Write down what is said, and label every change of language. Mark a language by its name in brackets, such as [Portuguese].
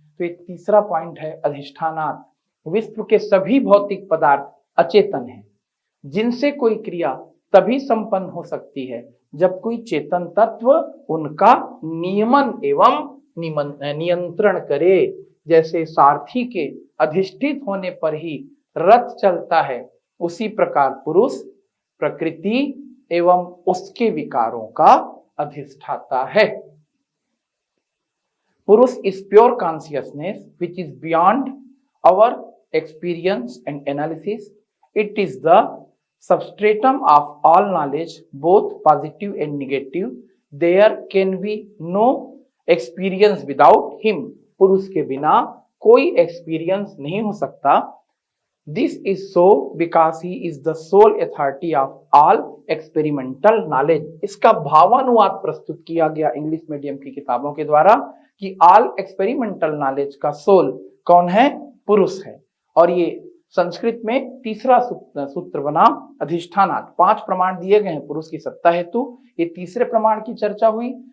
[Hindi] तो एक तीसरा पॉइंट है अधिष्ठानात्। विश्व के सभी भौतिक पदार्थ अचेतन हैं, जिनसे कोई क्रिया तभी संपन्न हो सकती है जब कोई चेतन तत्व उनका नियमन एवं नियंत्रण करे। जैसे सारथी के अधिष्ठित होने पर ही रथ चलता है, उसी प्रकार पुरुष प्रकृति एवं उसके विकारों का अधिष्ठाता है। [English] Purusha is pure consciousness which is beyond our experience and analysis. It is the substratum of all knowledge, both positive and negative. There can be no experience without him. [Hindi] पुरुष के बिना कोई experience नहीं हो सकता। [English] This is so because he is the sole authority of all experimental knowledge. [Hindi] इसका भावानुवाद प्रस्तुत किया गया इंग्लिश मीडियम की किताबों के द्वारा कि ऑल एक्सपेरिमेंटल नॉलेज का सोल कौन है, पुरुष है। और ये संस्कृत में तीसरा सूत्र बना अधिष्ठानात्। 5 प्रमाण दिए गए हैं पुरुष की सत्ता हेतु, ये तीसरे प्रमाण की चर्चा हुई।